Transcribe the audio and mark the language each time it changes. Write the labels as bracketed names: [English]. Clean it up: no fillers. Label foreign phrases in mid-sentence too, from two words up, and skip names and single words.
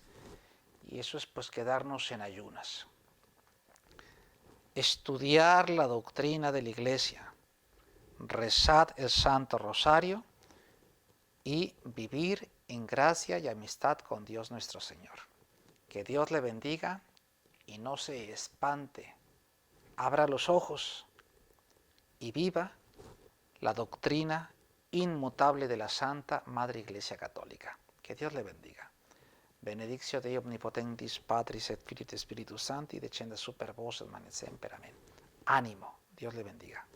[Spanish] Y eso es pues quedarnos en ayunas. Estudiar la doctrina de la Iglesia, rezad el Santo Rosario y vivir en gracia y amistad con Dios nuestro Señor. Que Dios le bendiga y no se espante. Abra los ojos y viva la doctrina inmutable de la Santa Madre Iglesia Católica. Que Dios le bendiga. [Latin] Benedictio Dei omnipotentis Patris et Filii et Spiritus Sancti, descendat super vos et manet semper. [Spanish] Amén. Ánimo. Dios le bendiga.